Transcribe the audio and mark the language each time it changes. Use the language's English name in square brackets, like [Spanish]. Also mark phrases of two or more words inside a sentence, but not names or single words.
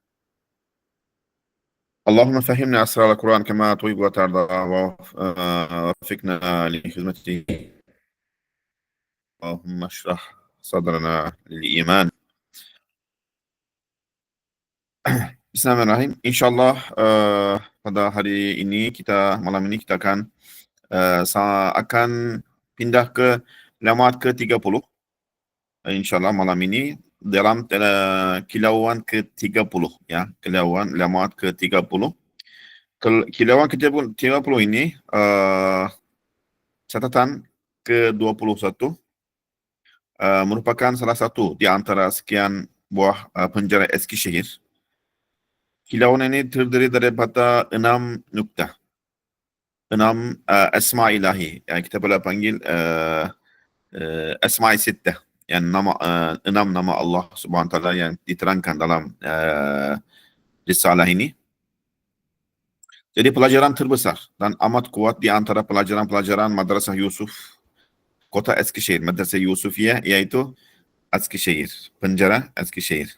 [Arabic] اللهم فهمنا أسرار القرآن كما تحب وترضى وفقنا لخدمته. اللهم اشرح صدرنا للإيمان. بسم الله الرحمن الرحيم. [Malay] İnsyaallah pada hari ini malam ini kita akan pindah ke lamat ke-30. InsyaAllah malam ini dalam kilauan ke-30 ya, kilauan lamat ke-30. Kilauan ke-30 ini catatan ke-21 merupakan salah satu di antara sekian buah penjara Eskişehir. Kilauan ini terdiri daripada 6 nukta. 6 [Turkish] esma ilahi. [Malay] Yani kita boleh panggil [Turkish] esma-i sittah. [Malay] Yani nama 6 nama Allah [Arabic] سبحانه وتعالى [Malay] yang diterangkan dalam risalah ini. Jadi pelajaran terbesar dan amat kuat di antara pelajaran-pelajaran Madrasah Yusuf Kota Eskişehir, Madrasah Yusufiyah, yaitu Eskişehir, penjara Eskişehir.